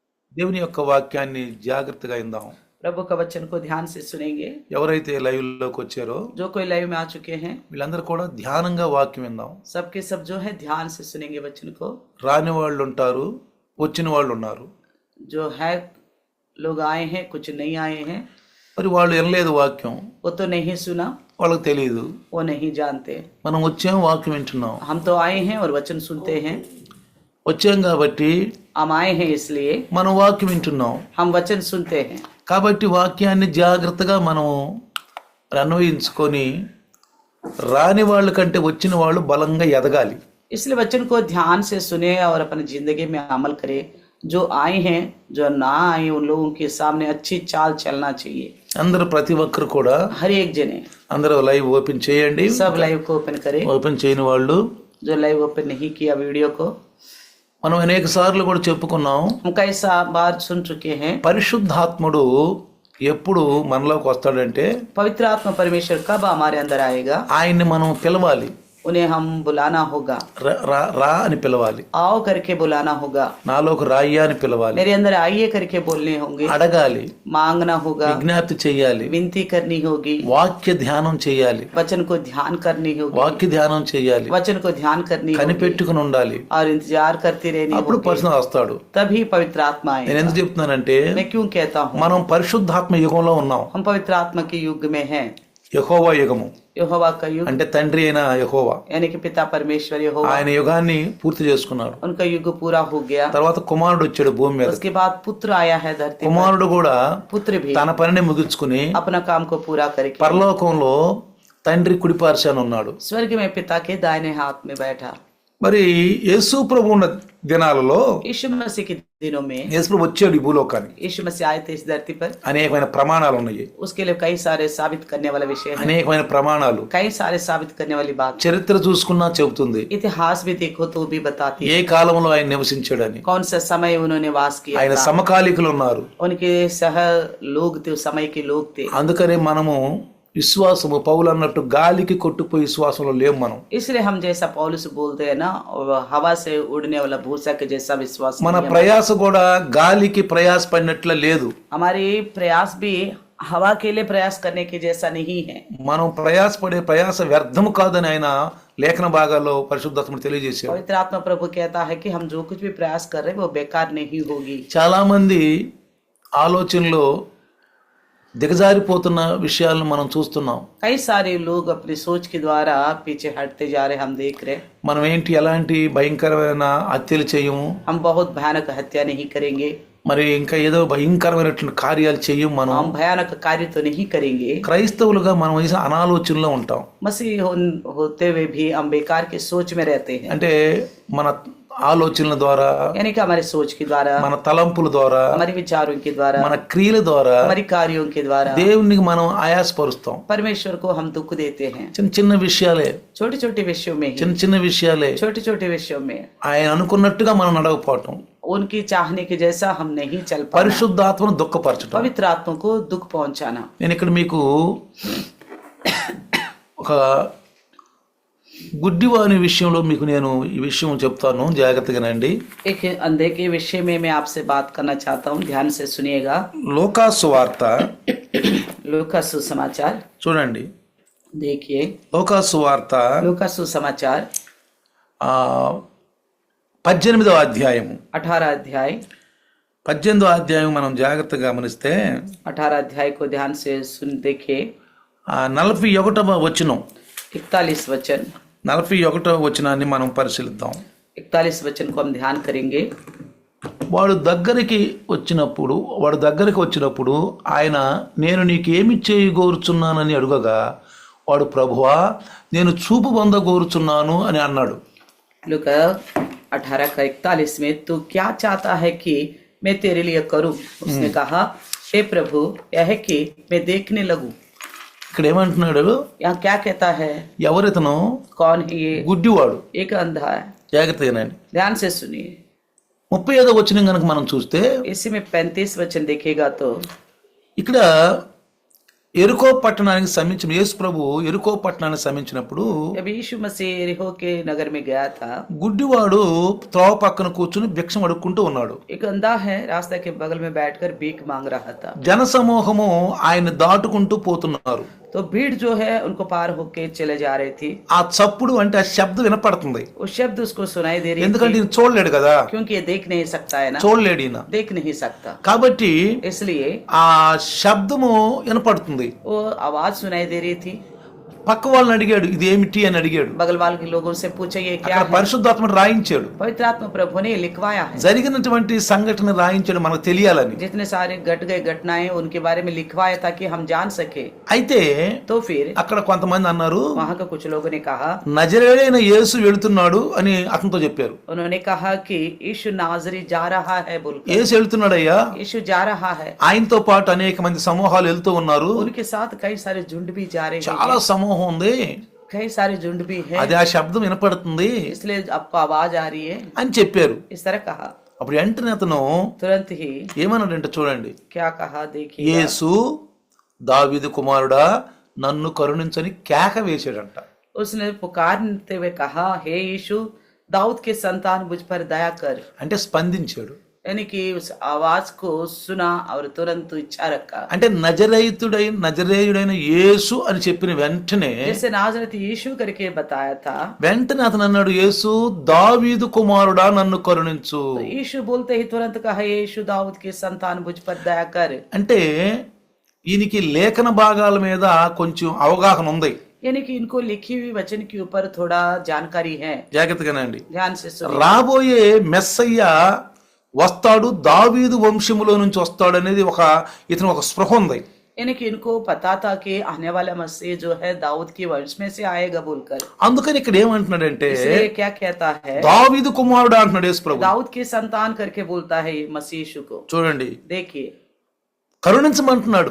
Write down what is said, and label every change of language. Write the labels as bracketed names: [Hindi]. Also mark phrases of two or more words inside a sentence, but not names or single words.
[Telugu] దేవుని యొక్క వాక్యాన్ని జాగ్రత్తగా విందాం. [Hindi] प्रभु का वचन को ध्यान से सुनेंगे। [Telugu] ఎవరైతే లైవ్ లోకి వచ్చారో [Hindi] जो कोई लाइव में आ चुके हैं [Telugu] వీళ్ళందరూ కూడా ధ్యానంగా వాక్యం విందాం. [Hindi] सबके सब जो है ध्यान से सुनेंगे वचन को। [Telugu] రాని వాళ్ళు ఉంటారు, వచ్చిన వాళ్ళు ఉన్నారు. [Hindi] जो है लोग आए हैं, कुछ नहीं आए हैं। [Telugu] మరి వాళ్ళు వినలేదు వాక్యం, [Hindi] वो तो नहीं सुना, [Telugu] వాళ్ళకి తెలియదు. [Hindi] वो नहीं जानते। [Telugu] మనం వచ్చాం, వాక్యం వింటున్నాం. [Hindi] हम तो आए हैं और वचन सुनते हैं। [Telugu] వచ్చాం కాబట్టి [Hindi] हम आए हैं इसलिए [Telugu] మనం వాక్యం వింటున్నాం. [Hindi] हम वचन सुनते हैं। [Telugu] కాబట్టి వాక్యాన్ని జాగ్రత్తగా మనం అన్వయించుకొని రాని వాళ్ళ కంటే వచ్చిన వాళ్ళు బలంగా ఎదగాలి. [Hindi] इसलिए वचन को ध्यान से सुने और अपनी जिंदगी में अमल करे। जो आए हैं, जो ना आए, उन लोगों के सामने अच्छी चाल चलना चाहिए। [Telugu] అందరూ ప్రతి ఒక్కరు కూడా [Hindi] हर एक जने [Telugu] అందరూ [English] live open [Telugu] చేయండి. [Hindi] सब लाइव को ओपन करें। [Telugu] ఓపెన్ చేయని వాళ్ళు [Hindi] जो [English] live open [Hindi] नहीं किया वीडियो को, [Telugu] మనం అనేక సార్లు కూడా చెప్పుకున్నాం, [Hindi] हम कई बार सुन चुके हैं। [Telugu] పరిశుద్ధాత్ముడు ఎప్పుడు మనలోకి వస్తాడంటే [Hindi] पवित्र आत्मा परमेश्वर कब हमारे अंदर आएगा? [Telugu] ఆయన్ని మనం పిలవాలి. [Hindi] उन्हें हम बुलाना होगा। [Telugu] రా అని పిలవాలి. [Hindi] आओ करके बुलाना होगा। [Telugu] నాలోకి రాయ్యా అని పిలవాలి. [Hindi] मेरे अंदर आइए करके बोलने होंगे। [Telugu] అడగాలి, [Hindi] मांगना होगा, [Telugu] విజ్ఞప్తి చేయాలి, [Hindi] विनती करनी होगी, [Telugu] వాక్య ధ్యానం చేయాలి, [Hindi] वचन को ध्यान करनी होगी, [Telugu] వాక్య ధ్యానం చేయాలి, [Hindi] वचन को ध्यान करनी होगी [Telugu] కనిపెట్టుకుని ఉండాలి. [Hindi] और इंतजार करती रहनी [Telugu] అప్పుడు [Hindi] होगी। [Telugu] పర్సన్ వస్తాడు. [Hindi] तभी पवित्र आत्मा [Telugu] నేను [Hindi] आएगा। [Telugu] ఎందుకు చెప్తున్నానంటే [Hindi] मैं क्यों कहता हूँ? [Telugu] మనం పరిశుద్ధాత్మ యుగంలో ఉన్నాం. [Hindi] हम पवित्र आत्मा के युग में हैं। [Telugu] యెహోవా యుగము [Hindi] यहोवा का युग [Telugu] అంటే తండ్రి అయిన యెహోవా [Hindi] यानी कि पिता परमेश्वर यहोवा, [Telugu] ఆయన యుగాన్ని పూర్తి చేసుకున్నాడు. [Hindi] उनका युग पूरा हो गया। [Telugu] తర్వాత కుమారుడు వచ్చాడు భూమి మీద. [Hindi] उसके बाद पुत्र आया है धरती पर। [Telugu] కుమారుడు కూడా [Hindi] पुत्र भी [Telugu] తన పనిని ముగించుకుని [Hindi] अपना काम को पूरा करके [Telugu] పరలోకంలో తండ్రి కుడిపార్శాన ఉన్నాడు. [Hindi] स्वर्ग में पिता के दाहिने हाथ में बैठा। [Telugu] మరి యేసు ప్రభు ఉన్న దినాలలో [Hindi] यीशु मसीह के दिनों में [Telugu] యేసు ప్రభు వచ్చాడు ఈ భూలోకానికి. [Hindi] यीशु मसीह आए थे इस धरती पर। [Telugu] అనేకమైన ప్రమాణాలు ఉన్నాయి, [Hindi] उसके लिए कई सारे साबित करने वाला विषय है, [Telugu] అనేకమైన ప్రమాణాలు. [Hindi] कई सारे साबित करने वाली बात। [Telugu] చరిత్ర చూసుకున్నా చెబుతుంది [Hindi] इतिहास भी देखो तो भी बताती [Telugu] ఏ [Hindi] है [Telugu] కాలంలో ఆయన నివసించాడని. [Hindi] कौन सा समय उन्होंने वास किया [Telugu] ఆయన [Hindi] था। [Telugu] సమకాలికులు ఉన్నారు. [Hindi] उनके सह लोग थे, उस समय के लोग थे। [Telugu] అందుకనే మనము విశ్వాసము పౌలు అన్నట్టు గాలికి కొట్టుపోయి విశ్వాసంలో లేము మనం. [Hindi] इसलिए हम जैसा पौलुस बोलते हैं ना, हवा से उड़ने वाला भूसा के जैसा विश्वास [Telugu] మన [Hindi] नहीं है। [Telugu] ప్రయాస కూడా గాలికి ప్రయాస పడినట్ల లేదు. [Hindi] हमारी प्रयास भी हवा के लिए प्रयास करने के जैसा नहीं है। [Telugu] మనం ప్రయాసపడే ప్రయాస వ్యర్థము కాదని ఆయన లేఖన భాగాల్లో పరిశుద్ధాత్ముడు తెలియజేశారు. [Hindi] पवित्र आत्मा प्रभु कहता है कि हम जो कुछ भी प्रयास कर रहे हैं वो बेकार नहीं होगी। [Telugu] చాలా మంది ఆలోచనలో దిగజారిపోతున్న విషయాలను మనం చూస్తున్నాం. [Hindi] कई सारे लोग अपनी सोच के द्वारा पीछे हटते जा रहे, हम देख रहे। [Telugu] మనం ఏంటి ఎలాంటి భయంకరమైన హత్యలు చేయము, [Hindi] हम बहुत भयानक हत्या नहीं करेंगे, [Telugu] మరి ఇంకా ఏదో భయంకరమైనటువంటి కార్యాలు చేయము. మనం [Hindi] हम भयानक कार्य तो नहीं करेंगे। [Telugu] క్రైస్తవులుగా మనం ఈ అనాలోచనలో ఉంటాం. [Hindi] मसीह होते हुए भी हम बेकार की सोच में रहते हैं। [Telugu] అంటే మన ఆలోచనల ద్వారా, [Hindi] यानी कि हमारे सोच के द्वारा, [Telugu] మన తలంపుల ద్వారా, [Hindi] हमारे विचारों के द्वारा, [Telugu] మన క్రియల ద్వారా [Hindi] हमारी कार्यों के द्वारा [Telugu] దేవునికి మనం ఆయాసపరుస్తాం. [Hindi] परमेश्वर को हम दुख देते हैं। [Telugu] చిన్న చిన్న విషయాలే, [Hindi] छोटे छोटे विषयों में ही, [Telugu] చిన్న చిన్న విషయాలే [Hindi] छोटे छोटे विषयों में [Telugu] ఆయన అనుకున్నట్టుగా మనం నడవకపోవటం, [Hindi] उनकी चाहने के जैसा हम नहीं चल पाना, [Telugu] పరిశుద్ధాత్మను దుఃఖపరచడం. [Hindi] पवित्र आत्मा को दुख पहुंचाना। [Telugu] నేను ఇక్కడ మీకు ఒక గుడ్డివాని విషయంలో మీకు నేను ఈ విషయం చెప్తాను, జాగ్రత్తగానండి. [Hindi] एक अंधे के विषय में मैं आपसे बात करना चाहता हूँ, ध्यान से सुनिएगा। [Telugu] లూకా సువార్త [Hindi] लूका सुसमाचार [Telugu] చూడండి. [Hindi] देखिए, [Telugu] లూకా సువార్త [Hindi] लूका सुसमाचार [Telugu] 18వ అధ్యాయము [Hindi] 18 अध्याय [Telugu] 18వ అధ్యాయం మనం జాగ్రత్తగా గమనిస్తే [Hindi] 18 अध्याय को ध्यान से सुन देखे। [Telugu] 41వ వచనం, [Hindi] 41 वचन, [Telugu] 41వ వచనాన్ని మనం పరిశీలిద్దాం. [Hindi] 41 वचन को हम ध्यान करेंगे। [Telugu] వాడు దగ్గరికి వచ్చినప్పుడు ఆయన నేను నీకేమి చేయగోరుచున్నానని అడుగగా వాడు ప్రభువా నేను చూపు పొందగోరుచున్నాను అని అన్నాడు. [Hindi] लूका 18 का 41 में तू क्या चाहता है कि मैं तेरे लिए करूं? उसने कहा हे प्रभु यह है कि मैं देखने लगूं। [Telugu] ఇక్కడ ఏమంటున్నాడు? [Hindi] यहाँ क्या कहता है? [Telugu] ఎవరితను? [Hindi] कौन है ये? [Telugu] గుడ్డివాడు. [Hindi] एक अंधा है। [Telugu] జాగ్రత్తగానండి. [Hindi] ध्यान से सुनिए। [Telugu] 35వ వచనం కనుక మనం చూస్తే [Hindi] इसी में 35 वचन देखेगा तो [Telugu] ఇక్కడ ఎరుకో పట్టణానికి సమీపించిన యేసు ప్రభు ఎరుకో పట్టణానికి సమీపించినప్పుడు [Hindi] जब यीशु मसीह यरीहो के नगर में गया था, [Telugu] గుడ్డివాడు త్రోవ పక్కన కూర్చుని భిక్షం అడుక్కుంటూ ఉన్నాడు. [Hindi] एक अंधा है रास्ते के बगल में बैठकर भीख मांग रहा था। [Telugu] జనసమూహము ఆయన దాటుకుంటూ పోతున్నారు. [Hindi] तो भीड़ जो है उनको पार होके चले जा रही थी। [Telugu] ఆ చప్పుడు అంటే ఆ శబ్దం వినపడుతుంది. [Hindi] वो शब्द उसको सुनाई दे रही [Telugu] ఎందుకంటే [Hindi] थी, [Telugu] ఈయన చూడలేడు కదా, [Hindi] क्योंकि ये देख नहीं सकता है ना, [Telugu] చూడలేడు ఈయన. [Hindi] देख नहीं सकता, [Telugu] కాబట్టి [Hindi] इसलिए [Telugu] ఆ శబ్దము వినపడుతుంది. [Hindi] वो आवाज सुनाई दे रही थी। [Telugu] పక్క వాళ్ళని అడిగాడు, ఇది ఏమిటి అని అడిగాడు. [Hindi] बगल वाले के लोगों से पूछे ये क्या [Telugu] అక్కడ [Hindi] है? [Telugu] పరిశుద్ధాత్మను రాయించాడు. [Hindi] पवित्र आत्मा प्रभु ने लिखवाया है। [Telugu] జరిగినటువంటి సంఘటన రాయించాడు మనకు తెలియాలని. [Hindi] जितने सारे घट गए घटनाएं उनके बारे में लिखवाया ताकि हम जान सके। [Telugu] అయితే [Hindi] तो फिर [Telugu] అక్కడ కొంతమంది అన్నారు, [Hindi] वहां के कुछ लोगों ने कहा, [Telugu] నజరేయుడైన యేసు వెళుతున్నాడు అని అతనితో చెప్పారు. [Hindi] उन्होंने कहा कि यीशु नाजरी जा रहा है बोलकर। [Telugu] యేసు వెళ్తున్నాడయ్యా, [Hindi] यीशु जा रहा है, [Telugu] ఆయనతో పాటు అనేక మంది సమూహాలు వెళ్తూ ఉన్నారు. [Hindi] उनके साथ कई सारे झुंड भी जा रहे [Telugu] చాలా [Hindi] हैं, [Telugu] సమూహం ఉంది, [Hindi] कई सारे झुंड भी है, [Telugu] అది ఆ శబ్దం వినపడుతుంది [Hindi] इसलिए आपको आवाज आ रही है, [Telugu] అని చెప్పారు. [Hindi] इस तरह कहा। [Telugu] అప్పుడు వెంటనే అతను [Hindi] तुरंत ही [Telugu] ఏమన్నాడంటే చూడండి, [Hindi] क्या कहा देखिए, [Telugu] యేసు దావీదు కుమారుడా నన్ను కరుణించని కేక వేసాడంట. [Hindi] उसने पुकारते हुए कहा, हे यीशु दाऊद के संतान मुझ पर दया कर। [Telugu] అంటే స్పందించాడు. [Hindi] यानी कि उस आवाज को सुना और तुरंत इच्छा रखा। [Telugu] అంటే నజరేయుడైన యేసు అని చెప్పిన వెంటనే [Hindi] जैसे नाजरत यीशु करके बताया था, [Telugu] వెంటనే అతను అన్నాడు, యేసు దావీదు కుమారుడా నన్ను కరుణించు. [Hindi] तो यीशु बोलते ही तुरंत कहा, यीशु दाऊद के संतान मुझ पर दया कर। [Telugu] అంటే ఈయనకి లేఖన భాగాల మీద కొంచెం అవగాహన ఉంది. [Hindi] यानी कि इनको लिखी हुई वचन के ऊपर थोड़ा जानकारी है, [Telugu] జాగ్రత్తగానండి. [Hindi] ध्यान से सुनिए। [Telugu] రాబోయే మెస్సయ్య వస్తాడు, దావీదు వంశములో నుంచి వస్తాడు అనేది ఇతను ఒక స్పృహ ఉంది. [Hindi] यानी कि इनको पता था कि आने वाला मसीह जो है दाऊद की वंश में से आएगा बोलकर। [Telugu] అందుకని ఇక్కడ ఏమంటున్నాడంటే [Hindi] इसलिए क्या कहता है, [Telugu] దావీదు కుమారుడు అంటున్నాడు యేసు ప్రభు. [Hindi] दाऊद के संतान करके बोलता है ये मसीह यीशु को। [Telugu] చూడండి, [Hindi] देखिए [Telugu] కరుణించమంటున్నాడు.